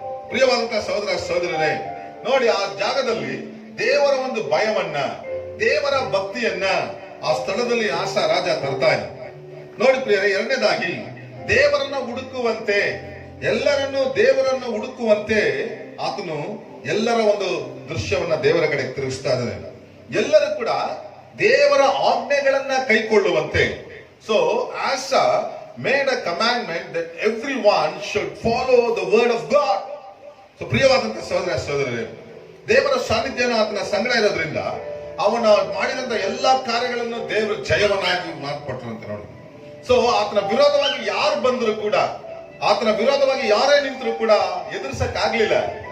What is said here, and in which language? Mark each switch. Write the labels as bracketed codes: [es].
[kn] ಪ್ರಿಯವಾದಂತಹ ಸಹೋದರ ಸಹೋದರರೇ, ನೋಡಿ ಆ ಜಾಗದಲ್ಲಿ ದೇವರ ಒಂದು ಭಯವನ್ನ, ದೇವರ ಭಕ್ತಿಯನ್ನ ಆ ಸ್ಥಳದಲ್ಲಿ ಆಸಾ ರಾಜ ತರ್ತಾ ಇದ್ದ. ನೋಡಿ ಪ್ರಿಯರೇ, ಎರಡನೇದಾಗಿ ದೇವರನ್ನ ಹುಡುಕುವಂತೆ, ಎಲ್ಲರನ್ನು ದೇವರನ್ನ ಹುಡುಕುವಂತೆ ಆತನು ಎಲ್ಲರ ಒಂದು ದೃಶ್ಯವನ್ನ ದೇವರ ಕಡೆ ತಿರುಗಿಸ್ತಾ ಇದ್ದಾನೆ. ಎಲ್ಲರೂ ಕೂಡ ದೇವರ ಆಜ್ಞೆಗಳನ್ನ ಕೈಕೊಳ್ಳುವಂತೆ. [en] So Asa made a commandment that everyone should follow the word of God. [kn] So ಪ್ರಿಯವಾದಂತಹ ಸಹೋದರ ಸಹೋದರರೇ, ದೇವರ ಸಾನ್ನಿಧ್ಯನ ಆತನ ಸಂಗಡ ಇರೋದ್ರಿಂದ ಅವನ ಮಾಡಿದಂತ ಎಲ್ಲಾ ಕಾರ್ಯಗಳನ್ನು ದೇವರು ಜಯವನ್ನಾಗಿ ಮಾಡಿಕೊಟ್ರಂತೆ ನೋಡಿ. ಸೊ ಆತನ ವಿರೋಧವಾಗಿ ಯಾರು ಬಂದ್ರು ಕೂಡ, ಆತನ ವಿರೋಧವಾಗಿ ಯಾರೇ ನಿಂತರೂ ಕೂಡ ಎದುರಿಸಕ್ ಆಗ್ಲಿಲ್ಲ.